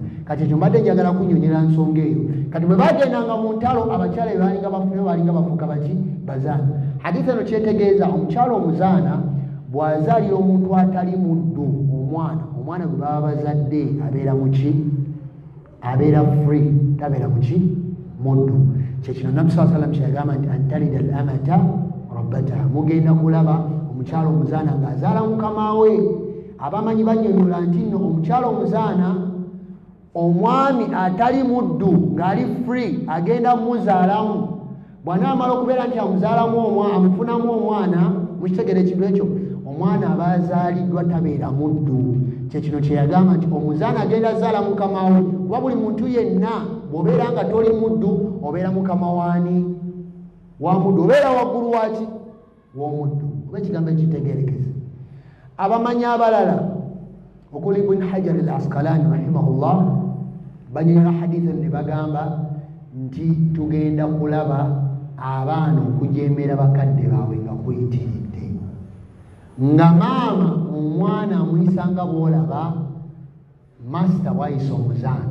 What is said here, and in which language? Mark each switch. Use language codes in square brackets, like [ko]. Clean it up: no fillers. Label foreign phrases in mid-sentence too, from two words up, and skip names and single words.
[lg] Kati ekyo mbadde njagala kunnyonnyola nsonga eyo. Kati bwe bagendanga mu ntalo abakyala be balinga bafuuka baki bazaana. Hadithi eno kyetegeeza omukyala omuzaana bw'azaalira omuntu atali muddu omwana gwe baba bazadde abeera muki abeera free, tabeera muki muddu. Kyekino Nabbi [ar] صلى الله عليه وسلم [lg] kyeyagamba nti [ar] أن تلد الأمة ربتها, [lg] mugenda kulaba omukyala omuzaana ng'azaala mukama we. Abamanyi bannyonnyola nti nno omukyala omuzaana omwami atali muddu ng'ali free agenda muzaalamu, bw'anaamala okubeera nti amufunamu omwana. Mukitegere ekintu ekyo, omwana aba azaaliddwa tabeera muddu. Kyekino kyeyagamba nti omuzaana agenda azaala mukama we. Kuba buli muntu yenna bw'obeera nga toli muddu obeera mukama waani wa muddu, obeera waggulu waki w'omuddu. Oba ekigambo ekitegeerekeze. Abamanyi abalala okuli Ibn Hajar al-Asqalani rahimahullah banyonnyola hadithi ne bagamba nti tugenda kulaba abaana okujeemera bakadde baabwe nga kuyitiridde, nga maama omwana amuyisanga bw'olaba masita bw'ayisa omuzaana.